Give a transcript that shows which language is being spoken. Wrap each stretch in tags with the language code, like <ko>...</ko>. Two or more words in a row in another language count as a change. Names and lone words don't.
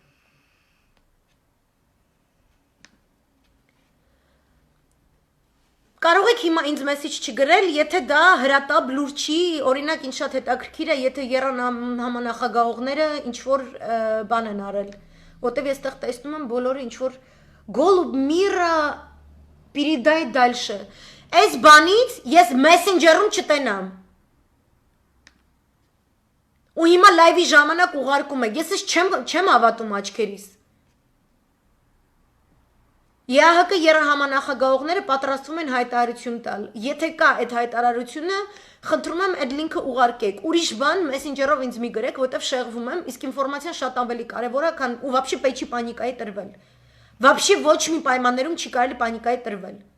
<hy>Կարող եք հիմա ինձ մեսիջ չգրել, եթե դա հրատապ լուր չի, օրինակ ինչ շատ հետաքրքիր է, եթե ԵՌԱՆ համանախագահողները ինչ որ բան են արել, որտեվ ես տեղ տեսնում եմ բոլորը ինչ որ</hy> <ru>Голубь мира передай дальше։</ru> <hy>Այս բանից ես մեսենջերում չտենամ։ Ու հիմա լայվի ժամանակ ուղարկում եք։ Ես չեմ հավատում աչքերիս։ ԵԱՀԿ երահամանախագահողները պատրաստվում են հայտարարություն տալ։ Եթե կա այդ հայտարարությունը, խնդրում եմ այդ լինքը ուղարկեք։ Ուրիշ բան մեսենջերով ինձ մի գրեք, որտեվ շեղվում եմ, իսկ ինֆորմացիան շատ ավելի կարևոր է, քան ու вообще պետք չի պանիկայի տրվել։ Вообще ոչ մի պայմաններում չի կարելի պանիկայի տրվել։</hy>